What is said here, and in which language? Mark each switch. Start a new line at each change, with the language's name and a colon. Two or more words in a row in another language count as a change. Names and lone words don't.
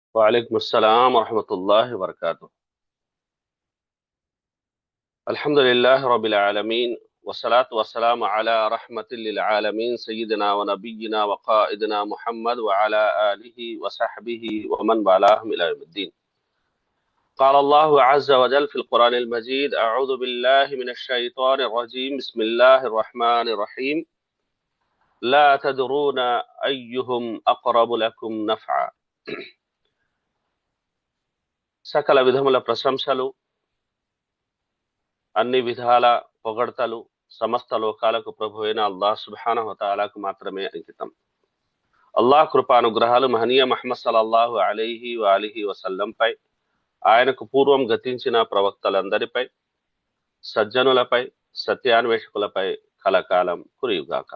Arabic: وعليكم السلام ورحمة الله وبركاته. الحمد لله رب العالمين، والصلاة والسلام على رحمة للعالمين سيدنا ونبينا وقائدنا محمد وعلى آله وصحبه ومن والاهم إلى يوم الدين. قال الله عز وجل في القرآن المجيد: أعوذ بالله من الشيطان الرجيم، بسم الله الرحمن الرحيم. لا تدرون أيهم أقرب لكم نفعا.
Telugu: సకల విధముల ప్రశంసలు, అన్ని విధాల పొగడ్తలు సమస్త లోకాలకు ప్రభువైన అల్లాహ్
Arabic: سبحانه وتعالى
Telugu: మాత్రమే అంకితం. అల్లాహ్ కృపానుగ్రహాలు మహనీయ ముహమ్మద్
Arabic: صلى الله عليه وآله وسلم,
Telugu: ఆయనకు పూర్వం గతించిన ప్రవక్తలందరిపై, సజ్జనులపై, సత్యాన్వేషకులపై కలకాలం కురియుగాక.